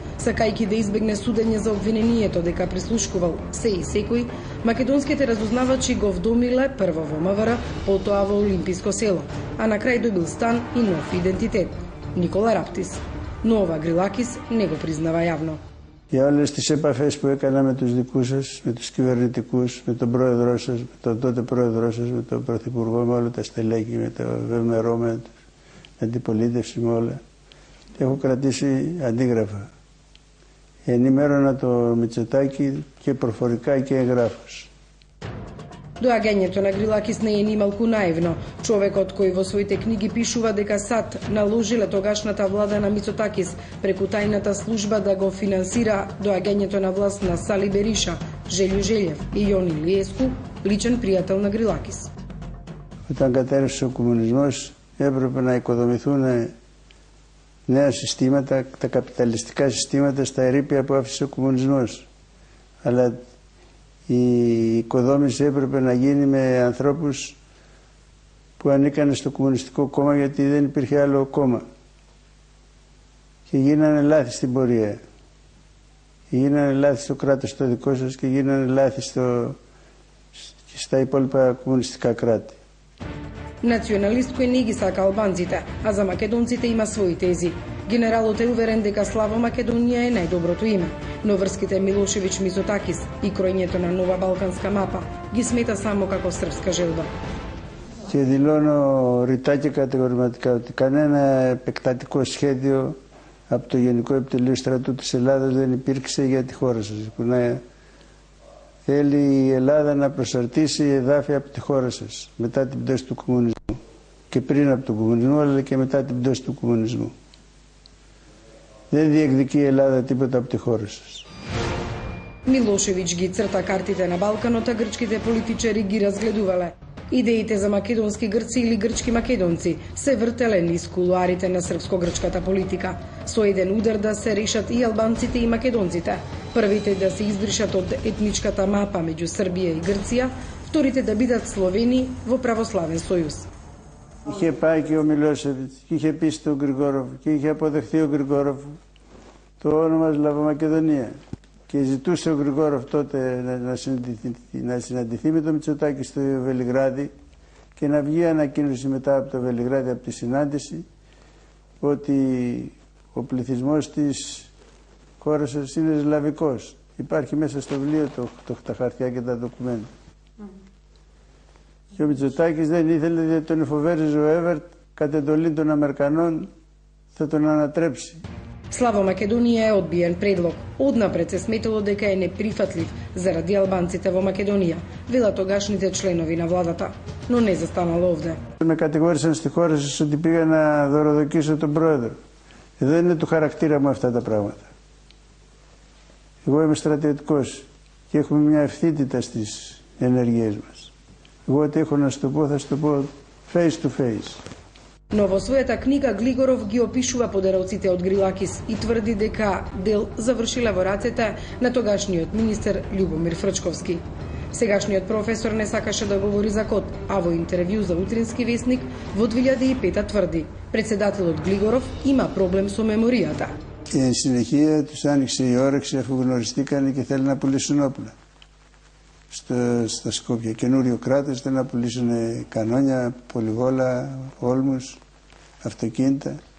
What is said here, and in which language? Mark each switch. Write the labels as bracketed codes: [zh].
[mk] Сакајќи да избегне судење за обвинението дека прислушкувал се и секој, македонските разузнавачи го вдомиле прво во МВР, потоа во Олимписко село, а на крај добил стан и нов идентитет – Никола Раптис. Но ова Грилакис не го признава јавно. [el] Για όλες τις επαφές που έκανα με τους δικούς σας, με τους κυβερνητικούς, με τον πρόεδρό σας, με τον τότε πρόεδρό σας, με τον πρωθυπουργό, με όλα τα στελέχη, με το ΒΜΡΟ, με την αντιπολίτευση, με όλα, έχω κρατήσει αντίγραφα. Ενημέρωνα το Μητσοτάκη και προφορικά και εγγράφως. [mk] Доаѓањето на Грилакис не е ни малку наивно. Човекот кој во своите книги пишува дека САД наложиле тогашната влада на Мицотакис преку тајната служба да го финансира доаѓањето на власт на Сали Бериша, Желју Желјев и Јони Лиеску, личен пријател на Грилакис. [el] Όταν κατέρευσε ο κομμουνισμός έπρεπε να οικοδομηθούν νέα συστήματα, τα καπιταλιστικά συστήματα στα ερείπια που άφησε ο κομμουνισμός. Αλλά η οικοδόμηση έπρεπε να γίνει με ανθρώπους που ανήκαν στο Κομμουνιστικό Κόμμα γιατί δεν υπήρχε άλλο κόμμα. Και γίνανε λάθη στην πορεία. Και γίνανε λάθη στο κράτος το δικό σας και γίνανε λάθη και στα υπόλοιπα κομμουνιστικά κράτη. [mk] Националист кој не ги сака албанците, а за македонците има свои тези. Генералот е уверен дека Славо Македонија е најдоброто име, но врските Милошевиќ-Мицотакис и кројњето на нова балканска мапа ги смета само како српска желба. [el] Και δηλώνω ρητά και κατηγορηματικά ότι κανένα επεκτατικό σχέδιο από το Γενικό Επιτελείο Στρατού της Ελλάδας δεν υπήρξε για τη χώρα σας. Που να θέλει η Ελλάδα να προσαρτήσει εδάφια από τη χώρα σας μετά την πτώση του κομμουνισμού. Και πριν από τον κομμουνισμό αλλά και μετά την πτώση του κομμουνισμού. Δεν διεκδικεί η Ελλάδα τίποτα από τη χώρα σας. [mk] Милошевиќ ги црта картите на Балканот, а грчките политичари ги разгледувале. Идеите за македонски грци или грчки македонци се вртеле низ кулуарите на српско-грчката политика, со еден удар да се решат и албанците и македонците. Првите да се избришат од етничката мапа меѓу Србија и Грција, вторите да бидат словени во православен сојуз. [el] Είχε πάει και ο Μιλόσεβιτς και είχε πει στον Γκριγκόροφ και είχε αποδεχθεί ο Γκριγκόροφ το όνομα Σλαβομακεδονία. Και ζητούσε ο Γκριγκόροφ τότε να συναντηθεί με τον Μητσοτάκη στο Βελιγράδι και να βγει ανακοίνωση μετά από το Βελιγράδι από τη συνάντηση ότι ο πληθυσμός της χώρας σας είναι σλαβικός. Υπάρχει μέσα στο βιβλίο τα χαρτιά και τα ντοκουμέντα. Και ο Μητσοτάκης δεν ήθελε, διότι τον εφοβέριζε ο Έβερτ κατ' εντολή των Αμερικανών θα τον ανατρέψει. [mk] Славо Македонија е одбиен предлог. Однапред се сметало дека е неприфатлив заради албанците во Македонија, велат тогашните членови на владата, но не застанало овде. [el] Με κατηγόρησαν στη χώρα σας ότι πήγα να δωροδοκίσω τον πρόεδρο. Δεν είναι του χαρακτήρα μου αυτά τα πράγματα. Εγώ είμαι στρατιωτικός και έχουμε μια ευθύτητα στις ενέργειές μας. Εγώ ό,τι έχω να σου το πω θα σου το πω [en] face to face. [mk] Но во својата книга Глигоров ги опишува подероците од Грилакис и тврди дека дел завршиле во рацете на тогашниот министер Љубомир Фрчковски. Сегашниот професор не сакаше да говори за код, а во интервју за Утрински весник во 2005 тврди, председателот Глигоров има проблем со меморијата. [el] Και συνεχεία τους άνοιξε η όρεξη αφού γνωριστήκανε και θέλουν να πουλήσουν όπλα στα Σκόπια. Καινούριο κράτος, θέλουν να πουλήσουν κανόνια, πολυβόλα, όλμους, αυτοκίνητα.